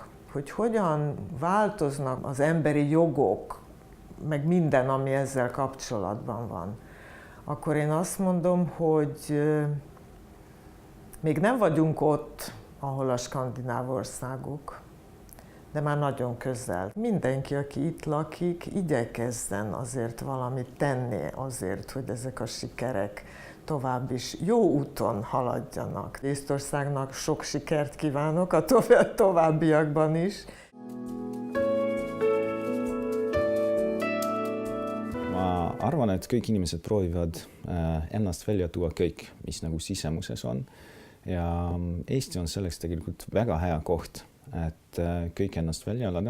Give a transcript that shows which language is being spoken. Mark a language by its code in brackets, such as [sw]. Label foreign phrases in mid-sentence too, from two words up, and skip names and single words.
[hu] Hogy hogyan változnak az emberi jogok, meg minden, ami ezzel kapcsolatban van, akkor én azt mondom, hogy még nem vagyunk ott, ahol a skandináv országok, de már nagyon közel. Mindenki, aki itt lakik, igyekezzen azért valamit tenni azért, hogy ezek a sikerek tovább is jó úton haladjanak. Észtországnak sok sikert kívánok a továbbiakban is. [et] Ma arvan, et kõik inimesed proovivad ennast välja tuua kõik, mis nagu sisemuses on. Ja Eesti on selleks tegelikult väga hea koht, et kõik ennast välja elada.